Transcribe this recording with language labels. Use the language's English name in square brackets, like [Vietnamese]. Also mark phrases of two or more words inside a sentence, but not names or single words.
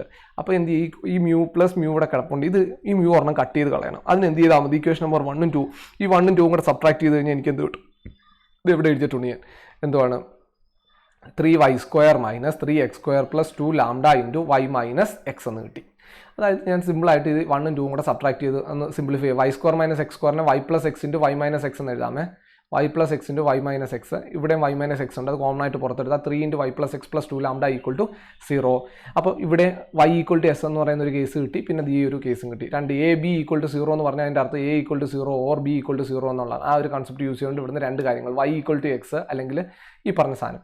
[Malayalam] അപ്പോൾ എന്ത് ചെയ്യും? ഈ മ്യൂ + മ്യൂ ഇവിടെ കിടപ്പുണ്ട്. ഈ മ്യൂ ഒരെണ്ണം കട്ട് ചെയ്ത് കളയണം. അതിന് എന്ത് ചെയ്താൽ മതി? [English] equation number [Malayalam] 1ഉം 2, ഈ 1ഉം 2ഉം കൂടെ സബ്ട്രാക്ട് ചെയ്ത് കഴിഞ്ഞാൽ എനിക്ക് എന്ത് കിട്ടും? ഇത് എവിടെ എഴുതിയിട്ടുണ്ട് ഞാൻ? എന്തുവാണ്? 3y² - 3x² + 2 λ × y - x എന്ന് കിട്ടി. അതായത് ഞാൻ സിമ്പിളായിട്ട് ഇത് 1ഉം 2ഉം കൂടെ സബ്ട്രാക്ട് ചെയ്ത് ഒന്ന് സിംപ്ലിഫൈ ചെയ്യും. y² - x² y + x × y - x എന്ന് എഴുതാമേ. y + x × y - x. ഇവിടെയും y - x ഉണ്ട്. അത് കോമൺ ആയിട്ട് പുറത്തെടുത്താൽ 3 × y + x + 2 λ = 0. അപ്പോൾ ഇവിടെ y = s എന്ന് പറയുന്ന ഒരു കേസ് കിട്ടി. പിന്നെ ഈ ഒരു കേസും കിട്ടി. രണ്ട് a b = 0 എന്ന് പറഞ്ഞാൽ അതിൻ്റെ അർത്ഥം a = 0 ഓർ b = 0 എന്നുള്ളതാണ്. ആ ഒരു [English] concept use [Malayalam] ചെയ്തുകൊണ്ട് ഇവിടുന്ന് 2 കാര്യങ്ങൾ, y = x അല്ലെങ്കിൽ ഈ പറഞ്ഞ സാധനം.